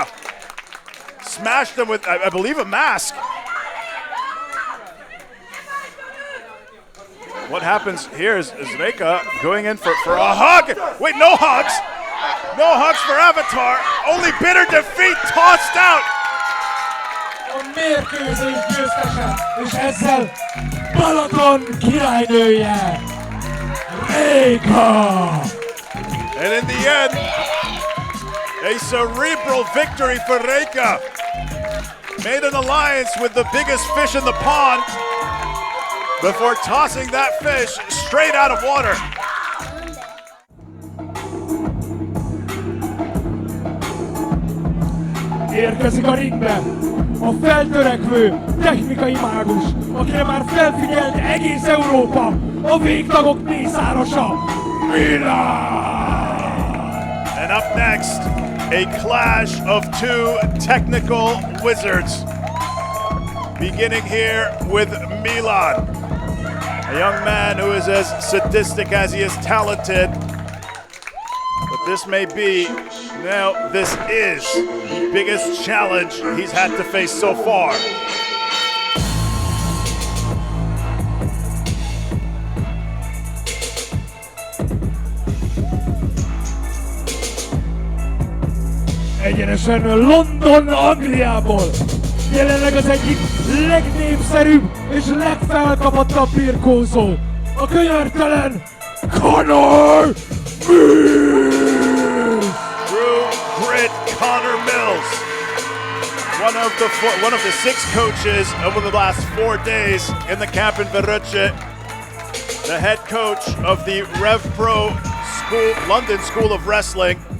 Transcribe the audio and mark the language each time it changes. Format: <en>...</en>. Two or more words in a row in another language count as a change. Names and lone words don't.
<en>Smashed him with, I believe, a mask. What happens here is Reika going in for a hug. Wait, no hugs. No hugs for Avatar. Only bitter defeat, tossed out.</en> <hu>A mérkőzés győztese, és ezzel Balaton királynője, Reika!</hu> <en>And in the end, a cerebral victory for Reika. Made an alliance with the biggest fish in the pond before tossing that fish straight out of water.</en> <hu>Érkezik a ringbe a feltörekvő technikai mágus, akire már felfigyelt egész Európa, a végtagok mészárosa, Mylan!</hu> <en>And up next, a clash of two technical wizards. Beginning here with Mylan, a young man who is as sadistic as he is talented. But this may be, now this is the biggest challenge he's had to face so far.</en> <hu>Egyenesen London, Angliából. Jelenleg az egyik legnépszerűbb és legfelkapottabb birkózó. A könyörtelen Connor Mills!</hu> <en>True grit Connor Mills. One of the 6 coaches over the last 4 days in the camp in Veröce. The head coach of the Rev Pro School, London School of Wrestling.</en>